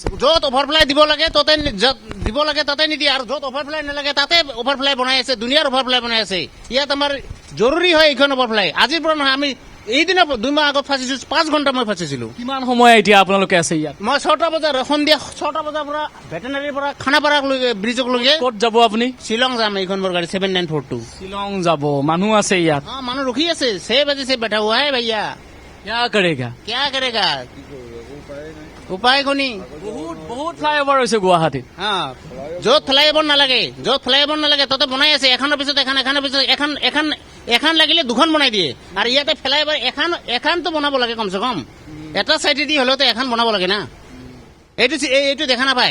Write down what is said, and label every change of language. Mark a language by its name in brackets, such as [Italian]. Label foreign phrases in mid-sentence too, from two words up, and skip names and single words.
[Assamese] য'ত অভাৰফ্লাই দিব লাগে ততে দিব লাগে তাতে নিদিয়ে আৰু য'ত অভাৰফ্লাই নালাগে তাতে অভাৰফ্লাই বনাই আছে দুনিয়াৰ অভাৰফ্লাই বনাই আছে ইয়াত আমাৰ জৰুৰী হয় এইখন অভাৰফ্লাই আজিৰ পৰা নহয় আমি এইদিনা 2 মাহ আগত ফাঁচিছো 5 ঘণ্টা মই ফাঁচিছিলো কিমান সময় এতিয়া আপোনালোকে আছে ইয়াত মই 6টা বজাৰ সন্ধিয়া 6টা বজাৰ পৰা ভেটেনাৰীৰ পৰা খানাপাৰালৈকে ব্ৰিজকলৈকে ক'ত যাব আপুনি শ্বিলং যাম এইখন মোৰ গাড়ী 7942 শ্বিলং যাব মানুহ আছে ইয়াত মানুহ ৰখি আছে [Hindi] 6 बजे से बैठा हुआ है भैया क्या करेगा [Assamese] উপায় কোনি বহুত ফ্লাইঅভাৰ হৈছে গুৱাহাটীত য'ত ফ্লাইঅভাৰ নালাগে তাতে বনাই আছে এখনৰ পিছত এখন লাগিলে 2খন বনাই দিয়ে আৰু ইয়াতে ফ্লাইঅভাৰ এখনতো বনাব লাগে কমচে কম এটা চাইডেদি হলেওতো এখন বনাব লাগে না এইটো দেখা নাপায়